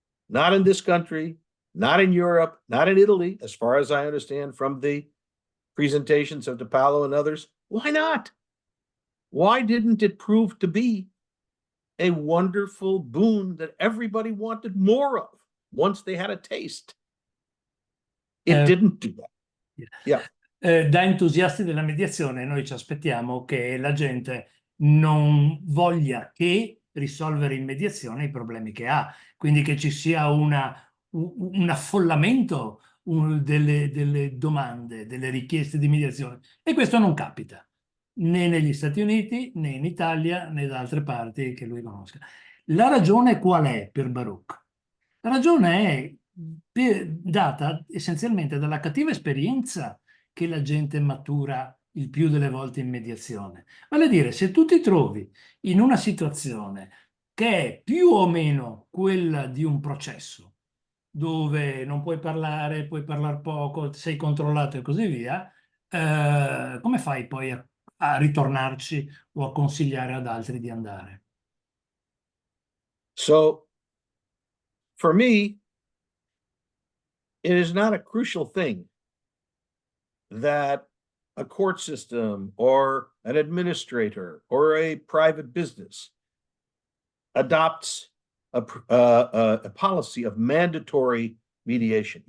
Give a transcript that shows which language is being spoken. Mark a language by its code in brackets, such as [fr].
[en] Not in this country, not in Europe, not in Italy, as far as I understand from the presentations of DePaolo and others. Why not? Why didn't it prove to be a wonderful boon that everybody wanted more of once they had a taste? It didn't do that. Yeah. [it] Da entusiasti della mediazione noi ci aspettiamo che la gente non voglia che risolvere in mediazione i problemi che ha, quindi che ci sia un affollamento delle domande, delle richieste di mediazione, e questo non capita né negli Stati Uniti né in Italia né da altre parti che lui conosca. La ragione qual è per Baruch? La ragione è data essenzialmente dalla cattiva esperienza che la gente matura il più delle volte in mediazione. Vale a dire, se tu ti trovi in una situazione che è più o meno quella di un processo, dove non puoi parlare poco, sei controllato e così via, come fai poi a ritornarci o a consigliare ad altri di andare? [en] So, for me, it is not a crucial thing that a court system or an administrator or a private business adopts a policy of mandatory mediation.